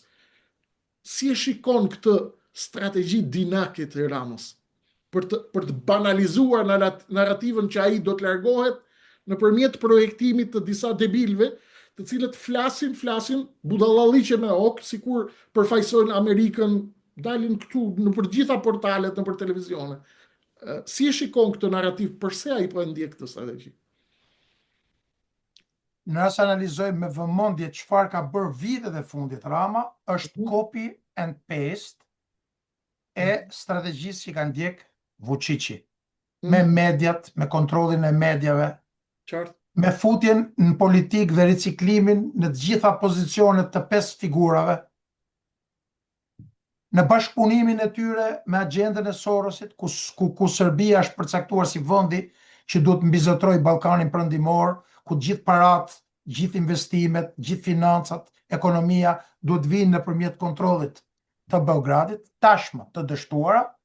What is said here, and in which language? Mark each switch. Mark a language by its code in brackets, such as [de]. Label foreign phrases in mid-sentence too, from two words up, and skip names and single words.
[sq] Si e shikon këtë strategji dinake të Ramës për të banalizuar narrativën që ai do të largohet nëpërmjet projektimit të disa debilëve, të cilët flasin budallalliqe me ok, sikur përfaqësojnë Amerikën, dalin këtu në për gjitha portalet, në për televizione. Si e shikon këtë narrativ, përse ai po e ndjek këtë strategji? Nëse analizojmë me vëmendje çfarë ka bërë vitet e fundit Rama, është [en] copy and paste [sq] e strategjisë që ka ndjek Vučići. Me mediat, me kontrollin e mediave, Qartë. me futjen në politikë dhe riciklimin në të gjitha pozicionet të 5 figurave, në bashkëpunimin e tyre me agjendën e Sorosit, ku Serbia është përcaktuar si vendi që duhet mbizotrojë Ballkanin Perëndimor, ku gjithë parat, gjithë investimet, gjithë financat, ekonomia duhet vinë nëpërmjet kontrollit të Beogradit, tashmë të dështuara,